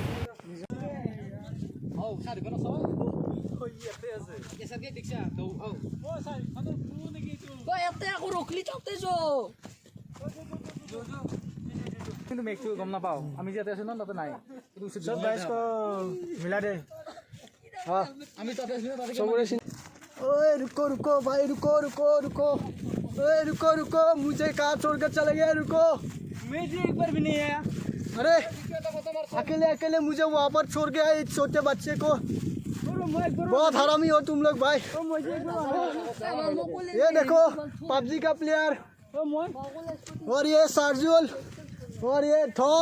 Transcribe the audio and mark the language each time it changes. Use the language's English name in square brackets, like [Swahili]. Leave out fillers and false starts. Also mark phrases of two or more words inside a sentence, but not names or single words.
[Assamese] কিন্তু মেঘটো গম নাপাওঁ, আমি যে আছোঁ ন তাতে নাই। [Hindi] सब गाइज को मिला दे [Assamese] আমি তাতে আছিলোঁ, তাতে চবৰে [Hindi] ओए रुको रुको भाई, रुको ओए रुको मुझे कहाँ छोड़कर चले गए, रुको। मैं जी एक बार भी नहीं आया अरे अकेले मुझे वहाँ पर छोड़ के आए छोटे बच्चे को। बहुत हरामी हो तुम लोग भाई। ये देखो पबजी का प्लेयर, और ये सार्जुल, और ये थॉन।